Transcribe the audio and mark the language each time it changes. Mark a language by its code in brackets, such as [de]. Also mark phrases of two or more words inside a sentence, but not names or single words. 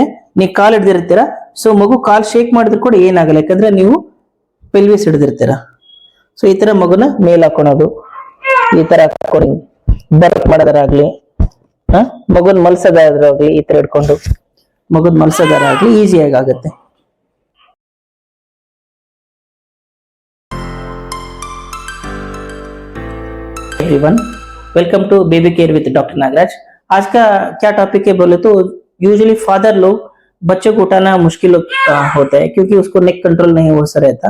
[kn] ನೀವು ಕಾಲ್ ಹಿಡ್ದಿರ್ತೀರಾ, ಸೊ ಮಗು ಕಾಲ್ ಶೇಕ್ ಮಾಡಿದ್ರು ಕೂಡ ಏನಾಗಲ್ಲ, ಯಾಕಂದ್ರೆ ನೀವು ಪೆಲ್ವಿಸ್ ಹಿಡ್ದಿರ್ತೀರಾ. ಸೊ ಈ ತರ ಮಗುನ ಮೇಲ್ ಹಾಕೊಳೋದು, ಈ ತರ ಹಾಕೊಂಡು ಬರ್ಕ್ ಮಾಡೋದಾರಾಗ್ಲಿ, ಮಗುನ್ ಮಲ್ಸೋದಾದ್ರಾಗ್ಲಿ, ಈ ತರ ಹಿಡ್ಕೊಂಡು ಮಗುನ್ ಮಲ್ಸೋದಾರಾಗ್ಲಿ ಈಸಿಯಾಗಿ ಆಗುತ್ತೆ. [en] Everyone, welcome to Baby Care with Doctor Nagaraj. [hi] आज का क्या टॉपिक है बोले तो, यूजुअली फादर लोग बच्चों को उठाना मुश्किल होता है, क्योंकि उसको [en] neck control [hi] नहीं हो सा रहता.